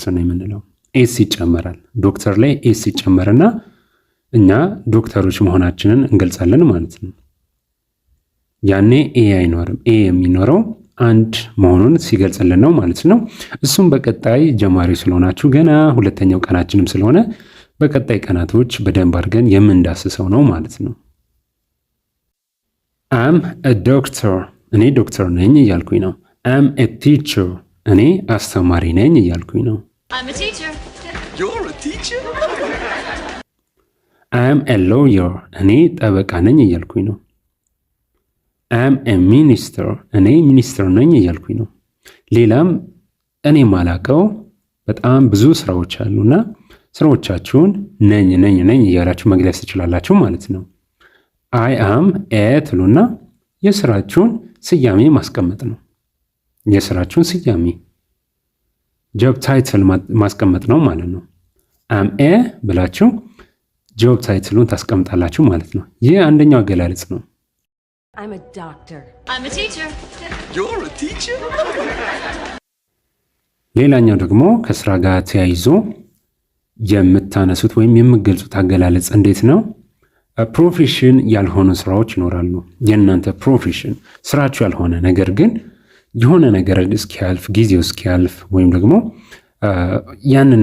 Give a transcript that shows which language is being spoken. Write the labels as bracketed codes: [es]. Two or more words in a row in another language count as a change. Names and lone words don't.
[am] ነው የምንለው። ኤስ ይጨመራል። ዶክተር ላይ ኤስ ይጨመርና እኛ ዶክተሮች መሆናችንን እንገልጻለን ማለት ነው። ያኔ ኤ አይኖርም። ኤ የሚኖረው አንድ መሆኑን ሲገልጽልን ነው ማለት ነው። እሱም በቀጣይ ጀማሪ ስለሆናችሁ ገና ሁለተኛው ቀናችንም ስለሆነ በቀጣይ ቀናቶች በደንብ አድርገን የምንዳስሰው ነው ማለት ነው። [en] I'm a doctor [am] እኔ ዶክተር ነኝ እያልኩኝ ነው። [en] I'm a teacher [am] እኔ አስተማሪ ነኝ እያልኩኝ ነው። [en] I'm a teacher. You're a teacher? I'm a lawyer [am] እኔ ጠበቃ ነኝ እያልኩኝ ነው። [en] I'm a minister [am] እኔ ሚኒስትር ነኝ እያልኩኝ ነው። ሌላም እኔ ማላቀው በጣም ብዙ ስራዎች አሉና ስራዎቻችሁን ነኝ ነኝ ነኝ እያላችሁ መግለጽ ትችላላችሁ ማለት ነው። [en] I am a [am] ትሉና የስራችሁን ስያሜ ማስቀመጥ ነው። የስራችሁን ስያሜ [en] job title [am] ማስቀመጥ ነው ማለት ነው። [en] am a [am] ብላችሁ ጆብ ታይትሉን ታስቀምጣላችሁ ማለት ነው። ይህ አንደኛው አገላለጽ ነው። [en] I'm a doctor. I'm a teacher. You're a teacher? [am] ሌላኛው ደግሞ ከስራ ጋር ተያይዞ የምታነሱት ወይም የምገልጹት አገላለጽ እንዴት ነው? ፕሮፌሽን ያልሆኑ ስራዎች ይኖራሉ። የእናንተ ፕሮፌሽን ስራችሁ ያልሆነ ነገር ግን የሆነ ነገር እስኪያልፍ ጊዜው እስኪያልፍ ወይም ደግሞ ያንን